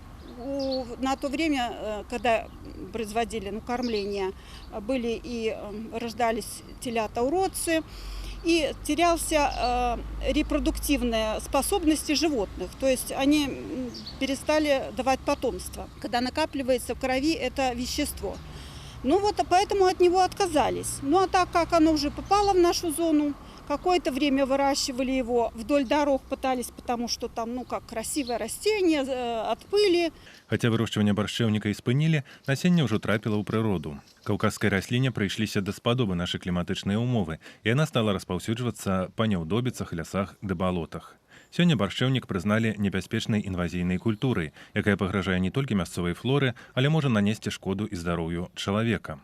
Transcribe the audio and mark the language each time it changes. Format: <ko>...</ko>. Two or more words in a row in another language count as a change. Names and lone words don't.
<ru>На то время, когда производили кормление, были и рождались телята-уродцы, и терялся репродуктивные способности животных, то есть они перестали давать потомство. Когда накапливается в крови это вещество. Ну вот, поэтому от него отказались. Ну а так как оно уже попало в нашу зону, какое-то время выращивали его вдоль дорог, пытались, потому что там, как красивое растение, от пыли.</ru> <be>Хаця вырошчванне баршчэўніка і спынілі, насенне ўжо трапіла ў прыроду. Каўказскай расліне прыйшліся даспадобы нашы кліматычныя ўмовы, і яна стала распаўсюджвацца па няўдобіцах, лясах ды балотах. Сёння баршчэўнік прызналі небяспечнай інвазійнай культурай, якая пагражае не толькі мясцовай флоры, але можа нанесці шкоду і здароўю чалавека.</be>